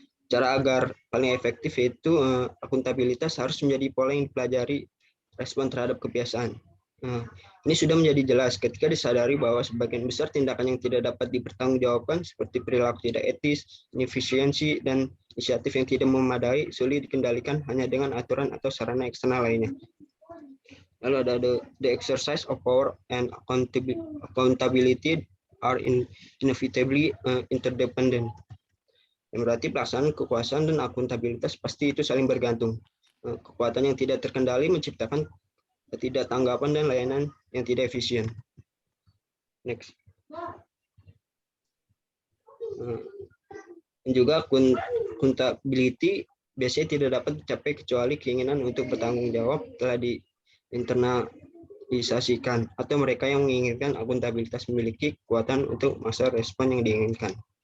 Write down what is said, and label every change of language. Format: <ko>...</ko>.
<id>Cara agar paling efektif yaitu akuntabilitas harus menjadi pola yang dipelajari respon terhadap kebiasaan. Ini sudah menjadi jelas ketika disadari bahwa sebagian besar tindakan yang tidak dapat dipertanggungjawabkan seperti perilaku tidak etis, inefisiensi, dan inisiatif yang tidak memadai sulit dikendalikan hanya dengan aturan atau sarana eksternal lainnya. Lalu ada</id> <en>the exercise of power and accountability are inevitably interdependent.</en> <id>Yang berarti pelaksanaan kekuasaan dan akuntabilitas pasti itu saling bergantung. Kekuatan yang tidak terkendali menciptakan ketidaktanggapan dan layanan yang tidak efisien. Next. Juga accountability biasanya tidak dapat dicapai kecuali keinginan untuk bertanggung jawab telah diinternalisasikan atau mereka yang menginginkan akuntabilitas memiliki kekuatan untuk masa respon yang diinginkan.</id>